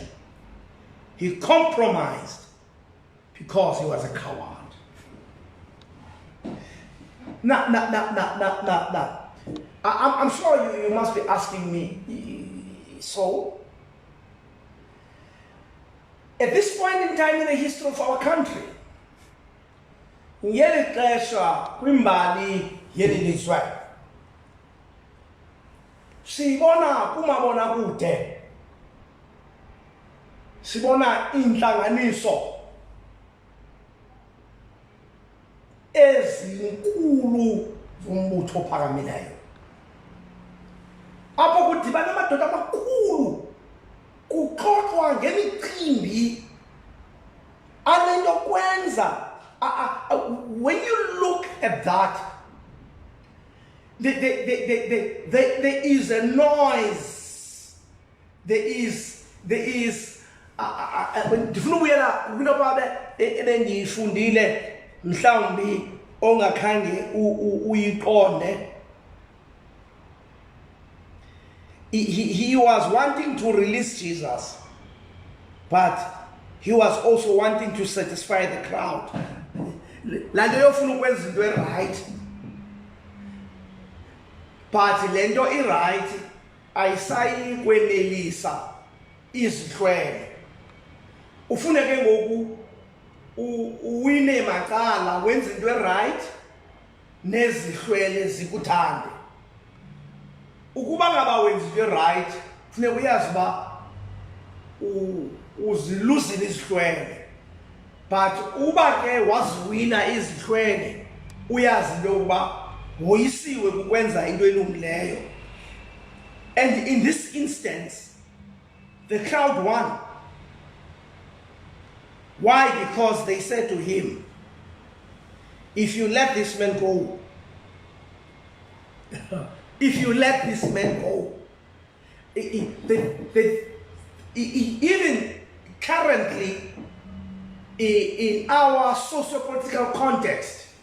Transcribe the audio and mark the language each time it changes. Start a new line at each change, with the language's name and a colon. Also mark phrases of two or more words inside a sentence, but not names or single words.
English: He compromised because he was a coward. Now. I'm sure you must be asking me, so? At this point in time in the history of our country,
Xhosa: ngeli xesha kwimbali yeli lizwe, sibona kumabonakude, sibona intlanganiso ezinkulu zombutho ophakamileyo, apho kudibana amadoda amakhulu kuxoxwa ngemicimbi anento kwenza.
English: When you look at that, there is a noise. There is
Xhosa: ndifuna ubuyela kwinto ebendiyifundile mhlawumbi ongakhange uyiqonde.
English: He was wanting to release Jesus, but he was also wanting to satisfy the crowd.
Xhosa: Lanto yofuna ukwenza into
English: right, but
Xhosa: lento right ayisayi kwenelisa izihlwele. Ufuna ke ngoku uwine macala wenza into right nezihlwele zikuthande. Ukuba ngaba wenza into right, funeka uyazi ba uziluzile izihlwele. but uba ke waziwina izihlwele uyazi into yokuba woyisiwe kukwenza into elungileyo.
English: And in this instance, the crowd won. Why? Because they said to him, if you let this man go, if you let this man go, even currently in our socio-political context,